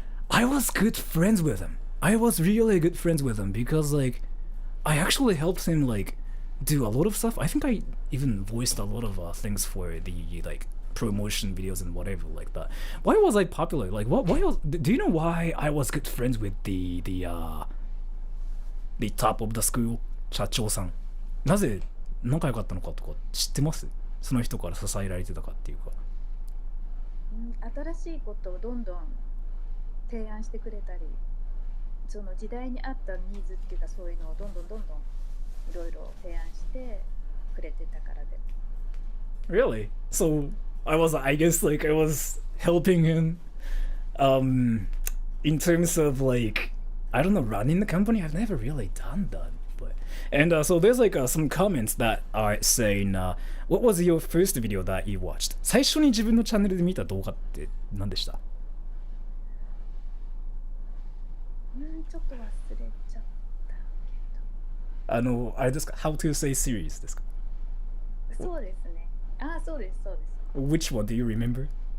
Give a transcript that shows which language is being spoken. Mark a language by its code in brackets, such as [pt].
[en] I was good friends with him. I was really good friends with him because like I actually helped him like do a lot of stuff. I think I even voiced a lot of things for the like promotion videos and whatever like that. Why was I popular? Like do you know why I was good friends with the top of the school? [ja] 社長さん。なぜ仲良かったのかとか知ってます？その人から支えられてたかっていうか。新しいことをどんどん提案してくれたり、その時代に合ったニーズっていうかそういうのをどんどんいろいろ提案してくれてたからで。 [en] Really? So I guess like I was helping him in terms of like I don't know running the company. I've never really done that But and so there's like some comments that are saying, what was your first video that you watched? [ja] 最初に自分のチャンネルで見た動画って何でした？ちょっと忘れちゃったけど。あれですか？ How to say series ですか？そうですね。あ、そうですそうです。 [en] Which one do you remember?